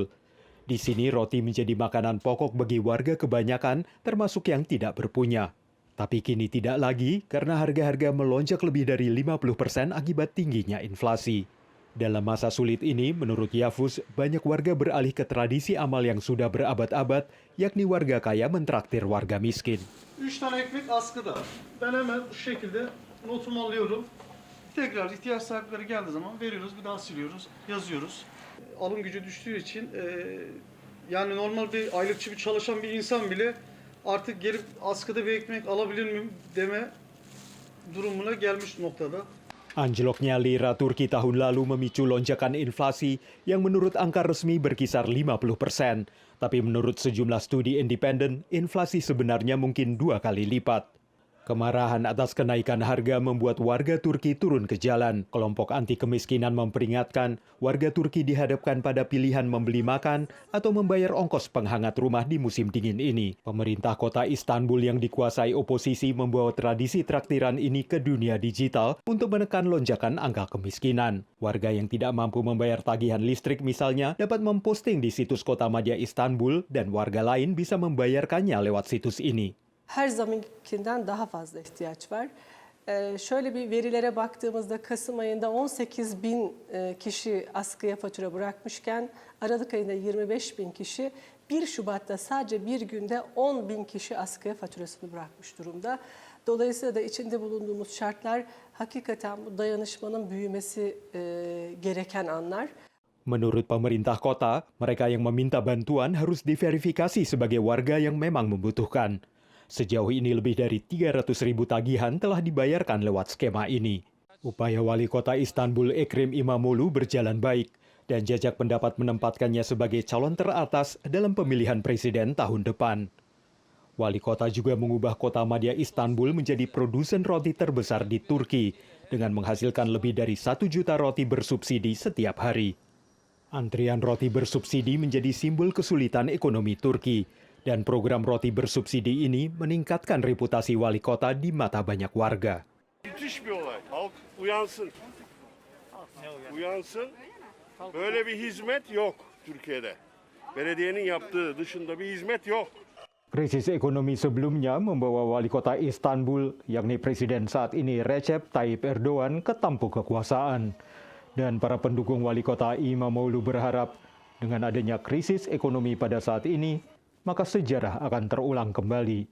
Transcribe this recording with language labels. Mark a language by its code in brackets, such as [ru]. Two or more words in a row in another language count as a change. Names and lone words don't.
[id] Di sini roti menjadi makanan pokok bagi warga kebanyakan, termasuk yang tidak berpunya. Tapi kini tidak lagi karena harga-harga melonjak lebih dari 50% akibat tingginya inflasi. Dalam masa sulit ini, menurut Yavuz, banyak warga beralih ke tradisi amal yang sudah berabad-abad, yakni warga kaya mentraktir warga miskin. [tr] 3 tane ekmek askıda. Ben hemen bu şekilde notumu alıyorum. Tekrar ihtiyaç sahipleri geldiği zaman veriyoruz, bir daha siliyoruz, yazıyoruz. Alım gücü düştüğü için yani normal bir aylıkçı bir çalışan bir insan bile artık gelip askıda bir ekmek alabilir miyim deme durumuna gelmiş noktada. [id] Anjloknya lira Turki tahun lalu memicu lonjakan inflasi yang menurut angka resmi berkisar 50%. Tapi menurut sejumlah studi independen, inflasi sebenarnya mungkin 2 kali lipat. Kemarahan atas kenaikan harga membuat warga Turki turun ke jalan. Kelompok anti kemiskinan memperingatkan warga Turki dihadapkan pada pilihan membeli makan atau membayar ongkos penghangat rumah di musim dingin ini. Pemerintah kota Istanbul yang dikuasai oposisi membawa tradisi traktiran ini ke dunia digital untuk menekan lonjakan angka kemiskinan. Warga yang tidak mampu membayar tagihan listrik misalnya dapat memposting di situs Kota Madya Istanbul dan warga lain bisa membayarkannya lewat situs ini. [tr] Her zamankinden daha fazla ihtiyaç var. Şöyle bir verilere baktığımızda Kasım ayında 18 bin kişi askıya fatura bırakmışken Aralık ayında 25 bin kişi, 1 Şubat'ta sadece bir günde 10 bin kişi askıya faturasını bırakmış durumda. Dolayısıyla da içinde bulunduğumuz şartlar hakikaten bu dayanışmanın büyümesi gereken anlar. [id] Menurut pemerintah kota, mereka yang meminta bantuan harus diverifikasi sebagai warga yang memang membutuhkan. Sejauh ini lebih dari 300.000 tagihan telah dibayarkan lewat skema ini. Upaya wali kota Istanbul Ekrem İmamoğlu berjalan baik dan jajak pendapat menempatkannya sebagai calon teratas dalam pemilihan presiden tahun depan. Wali kota juga mengubah kota Madya Istanbul menjadi produsen roti terbesar di Turki dengan menghasilkan lebih dari 1 juta roti bersubsidi setiap hari. Antrian roti bersubsidi menjadi simbol kesulitan ekonomi Turki. Dan program roti bersubsidi ini meningkatkan reputasi wali kota di mata banyak warga. [tr] Müthiş bir olay. Halk uyansın. Uyansın. Böyle bir hizmet yok Türkiye'de. Belediyenin yaptığı dışında bir hizmet yok. [id] Krisis ekonomi sebelumnya membawa wali kota Istanbul, yakni Presiden saat ini Recep Tayyip Erdogan, ke tampuk kekuasaan. Dan para pendukung wali kota Imamoglu berharap dengan adanya krisis ekonomi pada saat ini, maka sejarah akan terulang kembali.